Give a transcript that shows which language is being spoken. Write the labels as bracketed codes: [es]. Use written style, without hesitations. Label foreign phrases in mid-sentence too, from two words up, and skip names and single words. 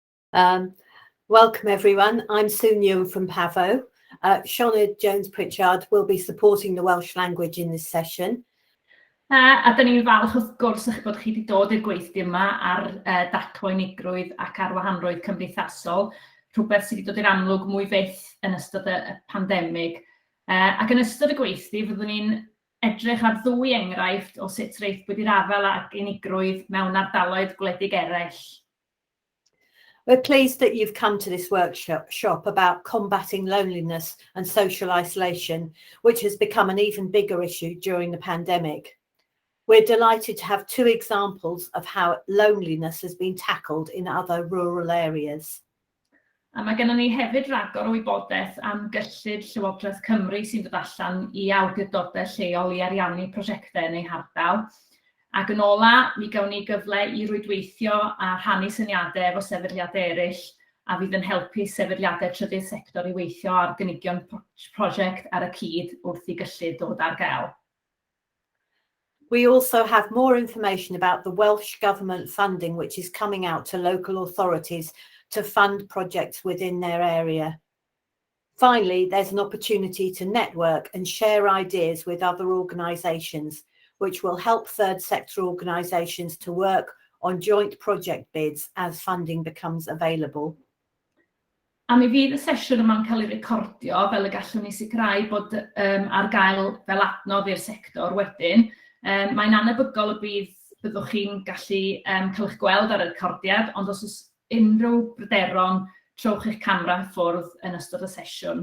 [en] Welcome everyone, I'm Sue Newn from Pavo. Sionna Jones-Pritchard will be supporting the Welsh language in this session. [cy] A dyn ni'n falch wrth gwrs eich bod chi wedi dod i'r gweithdy yma ar daclo unigrwydd ac arwahanrwydd cymdeithasol, rhywbeth sydd wedi dod i'r amlwg mwy fyth yn ystod y pandemig. Ac yn ystod y gweithdy, fyddwn ni'n edrych ar ddwy enghraifft o sut reith bod i'r afel ac unigrwydd mewn ardaloedd gwledig eraill. [en] We're pleased that you've come to this workshop about combating loneliness and social isolation, which has become an even bigger issue during the pandemic. We're delighted to have two examples of how loneliness has been tackled in other rural areas. [cy] A mae gennym ni hefyd ragor o wybodaeth am gyllid Llywodraeth Cymru sy'n dod allan I awdurdodau lleol I ariannu prosiectau yn ei hardal. Ac yn ola, mi gawn ni gyfle I rwydweithio a rhannu syniadau efo sefydliadau eraill a fydd yn helpu sefydliadau trydydd sector I weithio ar gynigion prosiect ar y cyd wrth I gyllid dod ar gael. [en] We also have more information about the Welsh Government funding which is coming out to local authorities to fund projects within their area. Finally, there's an opportunity to network and share ideas with other organisations, which will help third sector organisations to work on joint project bids as funding becomes available. [cy] A mi fydd y sesiwn yma'n cael ei recordio fel y gallwn ni sicrhau bod ar gael fel adnodd i'r sector wedyn. Mae'n anebygol y byddwch chi'n gallu cael eich gweld ar y recordiad, ond os oes unrhyw bryderon, trowch eich camera ffwrdd yn ystod y sesiwn.